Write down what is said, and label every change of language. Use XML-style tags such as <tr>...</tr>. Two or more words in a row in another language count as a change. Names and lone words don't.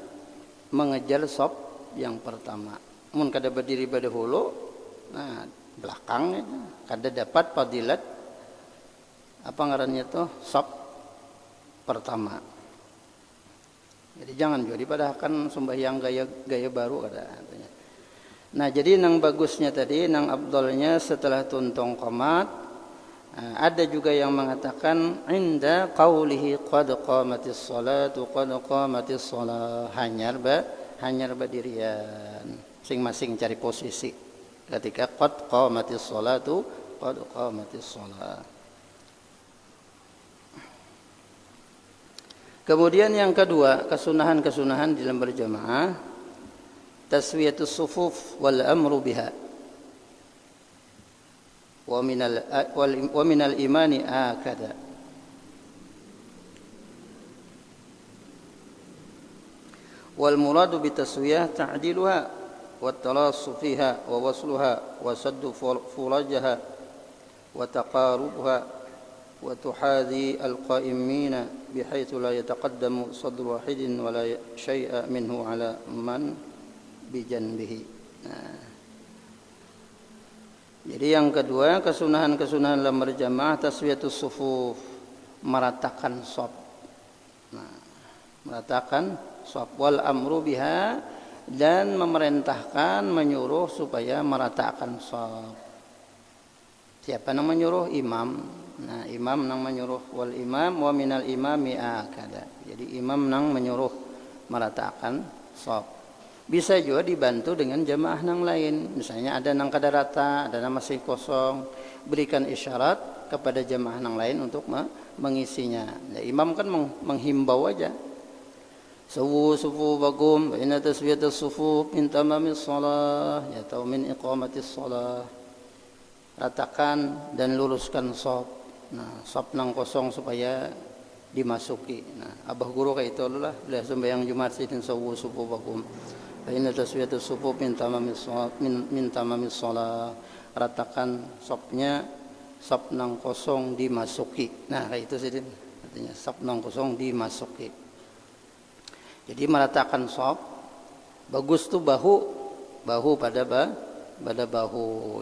<bjn>Mengejar sop yang pertama. Mun kada berdiri berdahulu, nah belakang itu kada dapat fadilat apa ngarannya tuh sop pertama. Jadi jangan juga dipadahkan sembahyang gaya baru kada katanya. Nah, jadi nang bagusnya tadi, nang afdalnya setelah tuntung qomat, ada juga yang mengatakan</bjn> <ar>عند قوله قد قامت الصلاة قد قامت الصلاة,</ar> <bjn>hanyar berdirian, masing-masing cari posisi ketika</bjn> <ar>قد قامت الصلاة قد قامت الصلاة.</ar> <bjn>Kemudian yang kedua, kesunahan-kesunahan dalam berjamaah,</bjn> <ar>تسوية الصفوف والأمر بها. ومن الإمام آكد. والمراد بالتسوية تعديلها والتراص فيها ووصلها وسد فرجها وتقاربها وتحاذي القائمين بحيث لا يتقدم صدر واحد ولا شيء منه على من بجنبه.</ar> <bjn>Nah, jadi yang kedua, kesunahan-kesunahan dalam berjamaah</bjn> <ar>تسوية الصفوف,</ar> <bjn>meratakan shaf. Nah, meratakan shaf</bjn> <ar>والأمر بها,</ar> <bjn>dan memerintahkan, menyuruh supaya meratakan shaf. Siapa yang menyuruh? Imam. Nah, imam nang menyuruh,</bjn> <ar>والإمام ومن الإمام آكد.</ar> <bjn>Jadi imam nang menyuruh meratakan shaf. Bisa juga dibantu dengan jamaah nang lain. Misalnya ada nang kada rata, ada nang masih kosong, berikan isyarat kepada jamaah nang lain untuk mengisinya. Ya, imam kan menghimbau aja.</bjn> <ar>سووا صفوفكم وإن تسوية الصفوف من تمام الصلاة,</ar> <bjn>ya atau</bjn> <ar>من إقامة الصلاة.</ar> <bjn>Ratakan dan luruskan shaf. Nah, shaf nang kosong supaya dimasuki. Nah, abah guru kayak itu lah, bila sembahyang Jumat sidin</bjn> <ar>سووا صفوفكم. فإن تسوية الصفوف من تمام الصلاة.</ar> <bjn>Ratakan shafnya, shaf nang kosong dimasuki. Nah, kayak itu sidin. Artinya shaf nang kosong dimasuki. Jadi meratakan shaf, bagus tuh bahu pada bahu.</bjn>